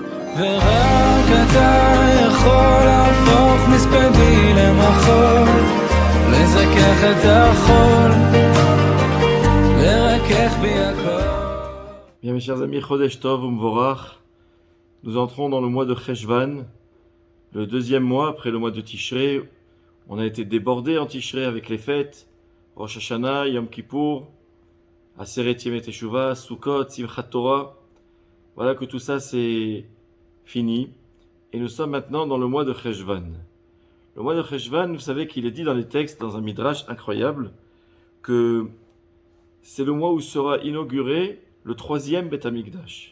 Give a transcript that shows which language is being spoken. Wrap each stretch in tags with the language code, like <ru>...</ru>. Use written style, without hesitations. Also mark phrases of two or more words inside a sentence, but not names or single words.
<he>ורק אתה יכול להפוך מספדי למחול, לזכך את החול, לרכך בי הכל.</he> <fr>Bien, mes chers amis,</fr> <he>חודש טוב ומבורך,</he> <fr>nous entrons dans le mois de Cheshvan, le deuxième mois après le mois de Tishrei. On a été débordé en Tishrei avec les fêtes, Rosh Hashanah, Yom Kippour, Aseret Yemei Teshuvah, Sukkot, Simchat Torah. Voilà que tout ça c'est fini. Et nous sommes maintenant dans le mois de Cheshvan. Le mois de Cheshvan, vous savez qu'il est dit dans les textes, dans un midrash incroyable, que c'est le mois où sera inauguré le troisième Beth Amikdash.</fr>